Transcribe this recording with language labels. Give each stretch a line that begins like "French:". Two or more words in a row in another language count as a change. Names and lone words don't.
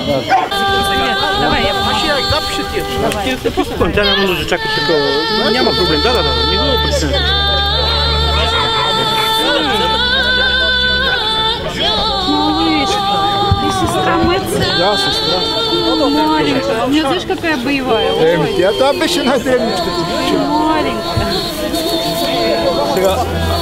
Bulgarian: Давай, я запиша ти. Пускам, тя няма нужда да чака такова. Няма проблем, да, не го притеснявайте. Да, сестра.
Russian: Маленькая. У меня знаешь, какая боевая?
Bulgarian: Я там беше най-древничката.
Russian: Маленькая.
Bulgarian: Сега,